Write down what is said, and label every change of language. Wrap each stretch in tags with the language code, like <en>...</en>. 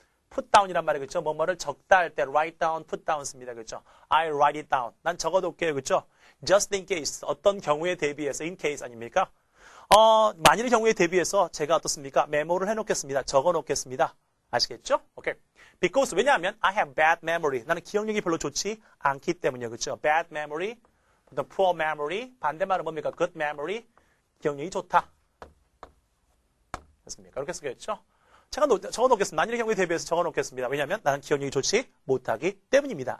<ko>put down이란 말이 그렇죠. 뭐뭐를 적다 할 때</ko> <en>write down, put down</en> <ko>씁니다.</ko> <en>그렇죠. I'll write it down.</en> <ko>난 적어둘게요. 그렇죠.</ko> <en>just in case.</en> <ko>어떤 경우에 대비해서 in case 아닙니까? 만일의 경우에 대비해서 제가 어떻습니까? 메모를 해놓겠습니다. 적어놓겠습니다. 아시겠죠? 오케이.</ko> <en>Because</en> <ko>왜냐하면</ko> <en>I have bad memory.</en> <ko>나는 기억력이 별로 좋지 않기 때문이요. 그렇죠.</ko> <en>Bad memory, poor memory.</en> <ko>반대말은 뭡니까?</ko> <en>Good memory.</en> <ko>기억력이 좋다. 됐습니까? 그렇게 쓰겠죠? 제가 적어놓겠습니다. 만일의 경우에 대비해서 적어놓겠습니다. 왜냐하면 나는 기억력이 좋지 못하기 때문입니다.</ko>